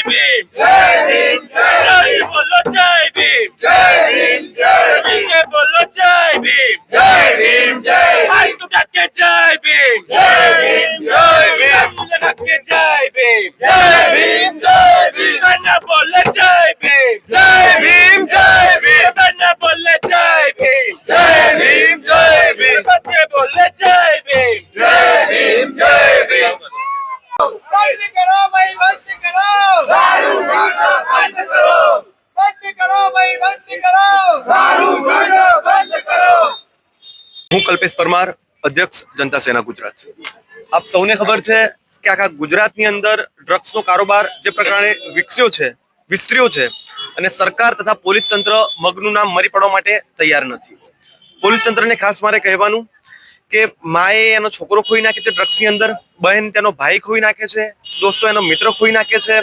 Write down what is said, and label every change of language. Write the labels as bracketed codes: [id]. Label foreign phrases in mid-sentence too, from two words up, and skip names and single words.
[hi] भीम जय भीम जय बोलो जय भीम जय भीम जय बोलो जय भीम जय भीम जय हाथ उठा के जय भीम जय भीम लगा के जय भीम गाना बोले जय भीम गाना बोले जय भीम बच्चे बोले जय भीम बंद करो भाई, बंद करो दारू बंद करो, बंद करो भाई, बंद करो दारू बंद करो। [gu] હું કલ્પેશ પરમાર, અધ્યક્ષ જનતા સેના ગુજરાત। આપ સૌને ખબર છે કે આખા ગુજરાતની અંદર ડ્રગ્સનો કારોબાર જે પ્રકારે વિસ્તર્યો છે અને સરકાર તથા પોલીસ તંત્ર મગનું નામ મરી પડવા માટે તૈયાર નથી। પોલીસ તંત્રને ખાસ મારે કહેવાનું કે માએ એનો છોકરો ખોઈ નાખે છે ડ્રગ્સની અંદર, બહેન તેનો ભાઈ ખોઈ નાખે છે, દોસ્તો એનો મિત્ર ખોઈ નાખે છે।